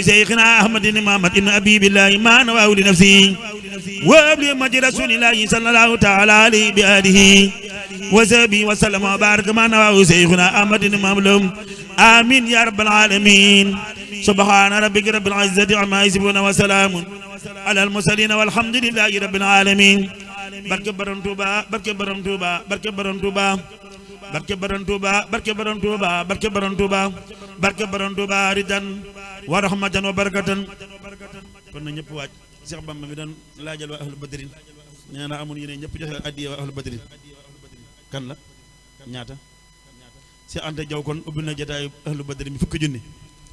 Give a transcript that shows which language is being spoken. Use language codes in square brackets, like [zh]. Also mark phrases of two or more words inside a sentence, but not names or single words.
[ar] شيخنا أحمد بن محمد بن أبي بالله ما نواه لنفسه وابن مجد رسول الله صلى الله تعالى عليه بآله وصحبه وسلم وبارك ما نواه شيخنا أحمد بن محمد آمين يا رب العالمين سبحان ربك رب العزة عما يصفون وسلام على المرسلين والحمد لله رب العالمين [wo] barke borom Touba barke Borom Touba barke Borom Touba barke Borom Touba barke Borom Touba barke Borom Touba barke Borom Touba [ar] رضاً ورحمةً وبركةً [wo] kon na ñëpp waaj Cheikh Bamba mi doon laajal waa ahlu badrin nee na amoon yéene ñëpp joxe addiya waa ahlu badrin kan la ñaata Cheikh Anta Diaw kon ubbi na jotaayu ahlu badrin mi fukki junni